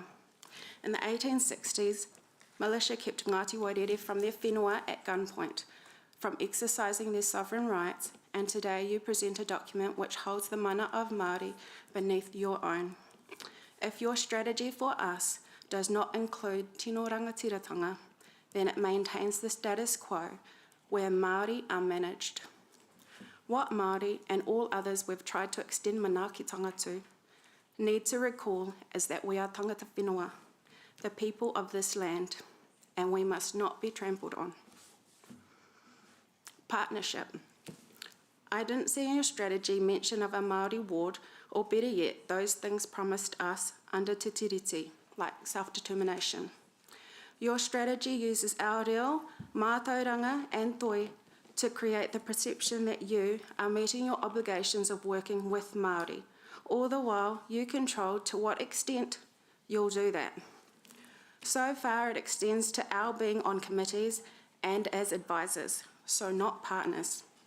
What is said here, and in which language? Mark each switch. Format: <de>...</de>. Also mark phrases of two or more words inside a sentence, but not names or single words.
<en>In the 1860s, militia kept Ngāti Wairere from their whenua at gunpoint, from exercising their sovereign rights, and today you present a document which holds the mana of Māori beneath your own. If your strategy for us does not include</en> <mi>tino rangatiratanga,</mi> <en>then it maintains the status quo where Māori are managed. What Māori and all others we've tried to extend manaakitanga to need to recall is that we are</en> <mi>tangata whenua,</mi> <en>the people of this land, and we must not be trampled on. Partnership. I didn't see in your strategy mention of a Māori ward, or better yet, those things promised us under Te Tiriti, like self-determination. Your strategy uses our reo, mātauranga and toi to create the perception that you are meeting your obligations of working with Māori. All the while, you control to what extent you'll do that. So far, it extends to our being on committees and as advisors, so not partners.</en>